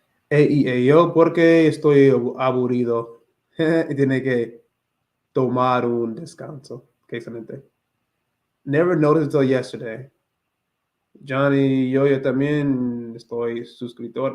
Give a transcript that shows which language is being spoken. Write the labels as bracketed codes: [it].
[es] Yo porque estoy aburrido. Y tiene que tomar un descanso. Qué excelente. [en] Never noticed until yesterday. [es] Johnny, yo también estoy suscriptor.